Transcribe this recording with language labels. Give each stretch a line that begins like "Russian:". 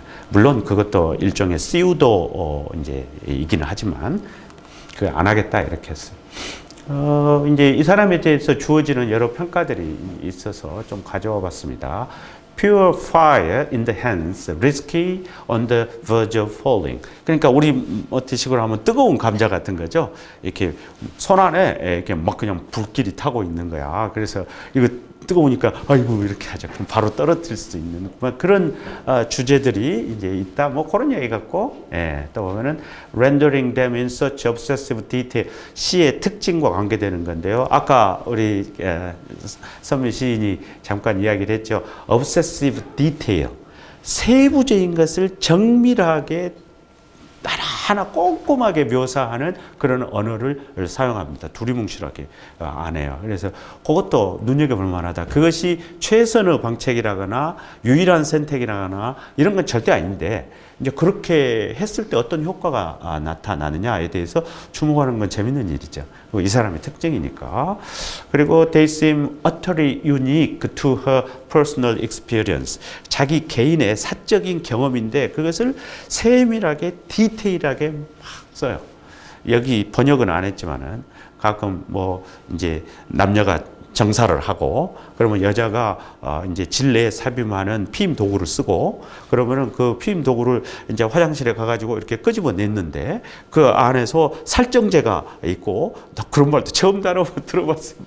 Korean: 물론 그것도 일종의 시우도 이제 이기는 하지만 그 안 하겠다 이렇게 했어요. 이제 이 사람에 대해서 주어지는 여러 평가들이 있어서 좀 가져와 봤습니다.
English: Pure fire in the hands, risky on the verge of falling.
Korean: 그러니까 우리 어떤 식으로 하면 뜨거운 감자 같은 거죠. 이렇게 손 안에 이렇게 막 그냥 불길이 타고 있는 거야. 그래서 이거 뜨거우니까 아이고 이렇게 하자. 그럼 바로 떨어뜨릴 수 있는 그런 주제들이 이제 있다. 뭐 그런 얘기 같고, 예, 또 보면은
English: rendering them in such obsessive detail
Korean: 시의 특징과 관계되는 건데요. 아까 우리 선미 시인이 잠깐 이야기를 했죠.
English: obsessive detail
Korean: 세부적인 것을 정밀하게 하나하나 꼼꼼하게 묘사하는 그런 언어를 사용합니다. 두리뭉실하게 안 해요. 그래서 그것도 눈여겨볼 만하다. 그것이 최선의 방책이라거나 유일한 선택이라거나 이런 건 절대 아닌데 이제 그렇게 했을 때 어떤 효과가 나타나느냐에 대해서 주목하는 건 재밌는 일이죠. 이 사람의 특징이니까. 그리고
English: they seem utterly unique to her personal experience.
Korean: 자기 개인의 사적인 경험인데 그것을 세밀하게 디테일하게 막 써요. 여기 번역은 안 했지만은 가끔 뭐 이제 남녀가 정사를 하고 그러면 여자가 이제 질내에 삽입하는 피임 도구를 쓰고 그러면은 그 피임 도구를 이제 화장실에 가가지고 이렇게 끄집어냈는데 그 안에서 살정제가 있고 그런 말도 처음 들어봤어요.